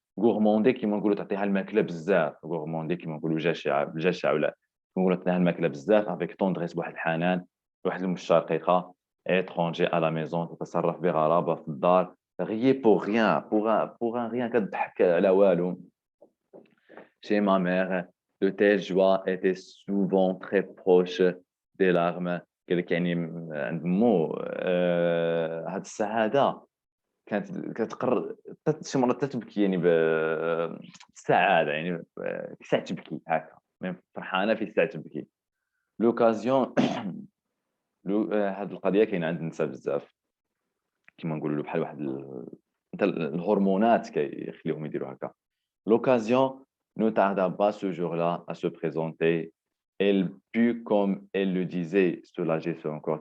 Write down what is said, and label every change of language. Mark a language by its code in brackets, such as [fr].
[ar] غورموندي كيما نقولوا تعطيها الماكلة بزاف، غورموندي كيما نقولوا جشع ولا نقولوا تعطيها الماكلة بزاف [fr] افيك طوندريس [ar] بواحد الحنان، واحد المشة رقيقة. اترونجي على ميزون تتصرف بغرابة في الدار، [fr] غيي بوغ ريان بوغ ريان [ar] كتضحك على والو. [fr] Chez ma mère, de telles joies étaient souvent très proches des larmes. [ar] قال لك يعني عند مو هاد السعادة كانت كتقر شي مرات حتى تبكي، يعني بالسعادة، يعني في ساعة تبكي هاكا، فرحانة في ساعة تبكي. لوكازيون هاد القضية كاينة عند النساء بزاف، كيما نقولوا بحال واحد حتى الهرمونات كيخليوهم يديروا هكا. [fr] L'occasion ne tarda pas ce jour-là à se présenter. Elle put, comme elle le disait, soulager son corps.